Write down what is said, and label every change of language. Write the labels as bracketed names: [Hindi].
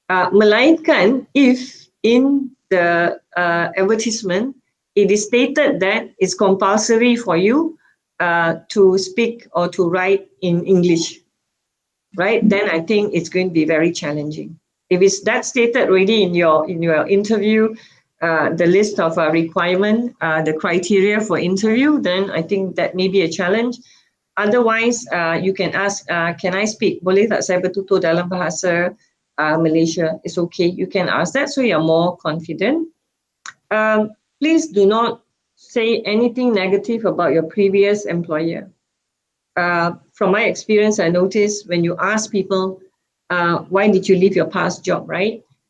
[English] Melainkan if in the advertisement it is stated that it's compulsory for you to speak or to write in English, right? Then I think it's going to be very challenging. If it's that stated already in your interview, the list of requirement, the criteria for interview, then I think that may be a challenge. Otherwise, you can ask, can I speak? [Malay] Boleh tak saya bertutur dalam bahasa Malaysia? [English] It's okay. You can ask that so you're more confident. Please do not say anything negative about your previous employer. From my experience, I noticed when you ask people, why did you leave your past job, right?